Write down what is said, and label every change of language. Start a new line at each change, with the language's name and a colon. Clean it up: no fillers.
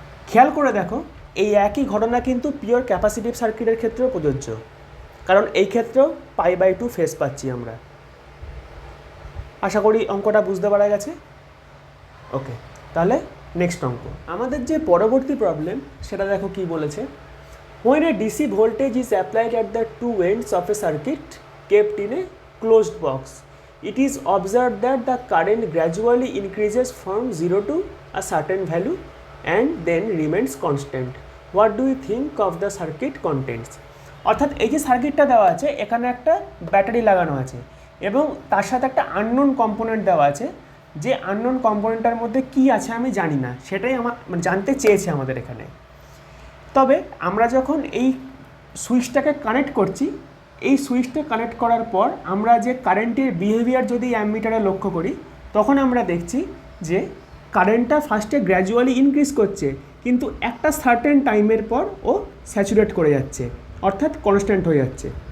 Bangla: খেয়াল করে দেখো, এই একই ঘটনা কিন্তু পিওর ক্যাপাসিটিভ সার্কিটের ক্ষেত্রেও প্রযোজ্য, কারণ এই ক্ষেত্রেও π/2 ফেজ পাচ্ছি আমরা। আশা করি অঙ্কটা বুঝতে পারা গেছে। ওকে, তাহলে নেক্সট অঙ্ক। আমাদের যে পরবর্তী প্রবলেম সেটা দেখো কি বলেছে।
English: When a DC voltage is applied at the two ends of a circuit kept in a closed box, it is observed that the current gradually increases from 0 to a certain value and then remains constant. What do you think of the circuit contents?
Bangla: অর্থাৎ এই যে সার্কিটটা দেওয়া আছে, এখানে একটা battery লাগানো আছে এবং তার সাথে একটা আননোন কম্পোনেন্ট দেওয়া আছে। যে আননোন কম্পোনেন্টটার মধ্যে কি আছে আমি জানি না, সেটাই আমার জানতে চেয়েছে আমাদের এখানে। তবে আমরা যখন এই সুইচটাকে কানেক্ট করছি, এই সুইচটা কানেক্ট করার পর আমরা যে কারেন্টের বিহেভিয়ার যদি অ্যামমিটারে লক্ষ্য করি, তখন আমরা দেখছি যে কারেন্টটা ফার্স্টে গ্র্যাজুয়ালি ইনক্রিজ করছে, কিন্তু একটা সার্টেন টাইমের পর ও স্যাচুরেট করে যাচ্ছে, অর্থাৎ কনস্ট্যান্ট হয়ে যাচ্ছে।